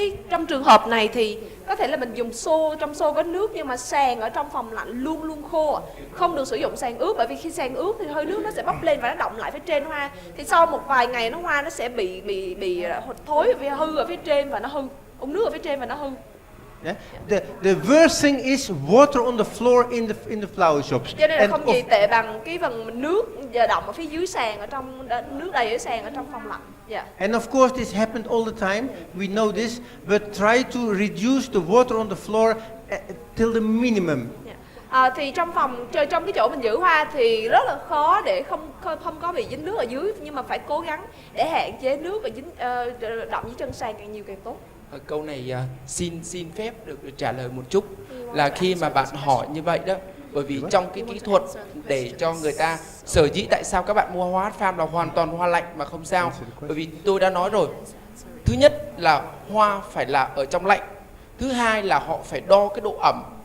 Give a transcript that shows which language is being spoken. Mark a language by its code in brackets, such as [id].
[vi] Trong trường hợp này thì có thể là mình dùng xô, trong xô có nước nhưng mà sàn ở trong phòng lạnh luôn luôn khô, không được sử dụng sàn ướt, bởi vì khi sàn ướt thì hơi nước nó sẽ bốc lên và nó đọng lại phía trên hoa, thì sau một vài ngày hoa nó sẽ bị thối vì hư ở phía trên và nó hư, úng nước ở phía trên và nó hư. [en] Yeah? The worst thing is water on the floor in the flower shops. [vi] Cho nên là không gì tệ bằng cái phần nước giờ đọng ở phía dưới sàn, ở trong nước đầy ở sàn ở trong phòng lạnh. [en] Yeah. And of course this happened all the time. We know this, but try to reduce the water on the floor till the minimum. [vi] Thì trong cái chỗ mình giữ hoa thì rất là khó để không có bị dính nước ở dưới, nhưng mà phải cố gắng để hạn chế nước và dính đọng dưới chân sàn càng nhiều càng tốt. Câu này xin phép được trả lời một chút, là khi mà bạn hỏi như vậy đó, bởi vì trong cái kỹ thuật để cho người ta sở dĩ tại sao các bạn mua hoa farm là hoàn toàn hoa lạnh mà không sao, bởi vì tôi đã nói rồi, thứ nhất là hoa phải là ở trong lạnh, thứ hai là họ phải đo cái độ ẩm.